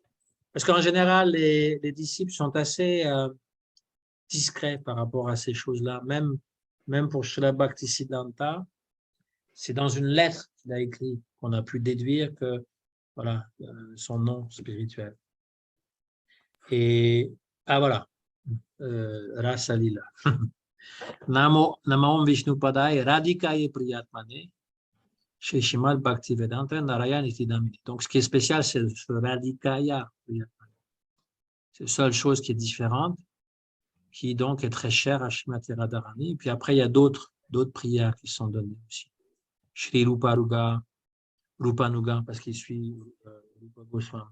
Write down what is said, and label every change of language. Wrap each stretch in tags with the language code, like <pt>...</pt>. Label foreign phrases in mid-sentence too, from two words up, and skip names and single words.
<fr>Parce qu'en général, les disciples sont assez discrets par rapport à ces choses-là. Même pour Srila Bhaktisiddhanta, c'est dans une lettre qu'il a écrit qu'on a pu déduire que voilà son nom spirituel. Et voilà, Rasa Lila.</fr> <sa>Namo Vishnu Padaya Radhikaye Priyatmane chez Shrimad Bhaktivedanta Narayan Itidamini.</sa> <fr>Donc, ce qui est spécial, c'est ce</fr> <sa>Radhikaya Priyatmane.</sa> <fr>C'est la seule chose qui est différente, qui donc est très chère à Srimati Radharani. Et puis après, il y a d'autres prières qui sont données aussi. Shri Rupa Rupanuga, parce qu'il suit Rupa Goswami.</fr>